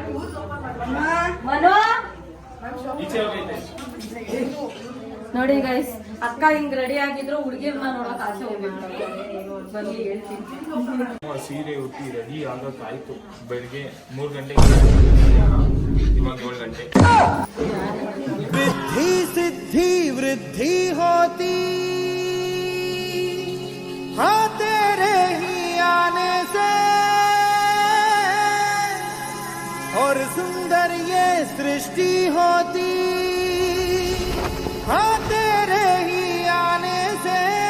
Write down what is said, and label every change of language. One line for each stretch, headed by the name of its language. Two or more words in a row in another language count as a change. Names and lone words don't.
Kannada: ಮನು ನೋಡಿ ಗೈಸ್, ಅಕ್ಕ ಹಿಂಗ್ ರೆಡಿ ಆಗಿದ್ರು ಹುಡುಗಿರ್ನ ನೋಡಕ್ ಆಸೆ ಹೋಗಿರ್ತಾರೆ. ಬನ್ನಿ ಹೇಳ್ತೀನಿ. ಸೀರೆ ಉಟ್ಟಿ ರೆಡಿ ಆಗೋಕ್ಕಾಯ್ತು. ಬೆಳಿಗ್ಗೆ 3 ಗಂಟೆಗೆ, ಇವಾಗ 7 ಗಂಟೆ.
Hindi: रिद्धि सिद्धि वृद्धि होती हाँ तेरे ही आने से, और सुंदर ये सृष्टि होती हाँ तेरे ही आने से।